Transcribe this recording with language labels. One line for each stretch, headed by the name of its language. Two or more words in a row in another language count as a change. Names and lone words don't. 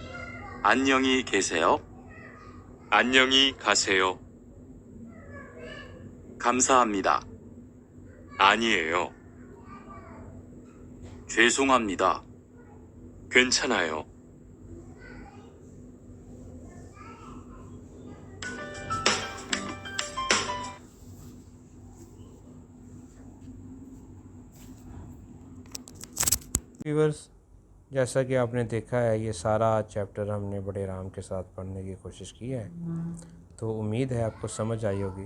Korean: 안녕히 계세요. 안녕히 가세요. 감사합니다. 아니에요. 죄송합니다. 괜찮아요.
Hindi: व्यूअर्स, जैसा कि आपने देखा है ये सारा चैप्टर हमने बड़े आराम के साथ पढ़ने की कोशिश की है, तो उम्मीद है आपको समझ आई होगी।